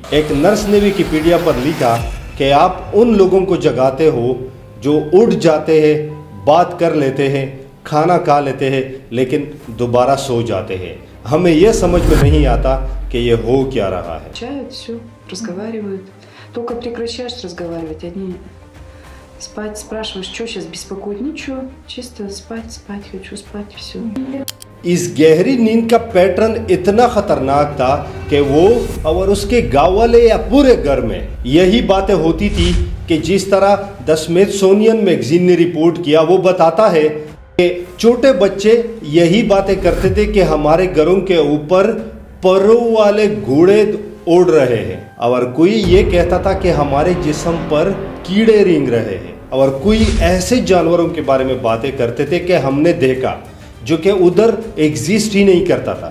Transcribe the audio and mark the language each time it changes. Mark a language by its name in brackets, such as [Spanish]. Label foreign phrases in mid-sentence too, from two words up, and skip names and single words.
[Hindi] एक नर्स ने विकिपीडिया पर लिखा कि आप उन लोगों को जगाते हो जो उठ जाते हैं, बात कर लेते हैं, खाना खा लेते हैं, लेकिन दोबारा सो जाते हैं। हमें यह समझ में नहीं आता कि ये हो क्या रहा है। [Russian] Только прекращаешь разговаривать, они спать, спрашиваешь, что сейчас беспокоит? Ничего, чисто спать хочу, спать, все. [Hindi] इस गहरी नींद का पैटर्न इतना खतरनाक था कि वो और उसके गाँव वाले या पूरे घर में यही बातें होती थी कि जिस तरह द स्मिथसोनियन मैगजीन ने रिपोर्ट किया, वो बताता है कि छोटे बच्चे यही बातें करते थे कि हमारे घरों के ऊपर परों वाले घोड़े उड़ रहे हैं, और कोई ये कहता था कि हमारे जिस्म पर कीड़े रेंग रहे हैं, और कोई ऐसे जानवरों के बारे में बातें करते थे कि हमने देखा जो कि उधर एग्जिस्ट ही नहीं करता था।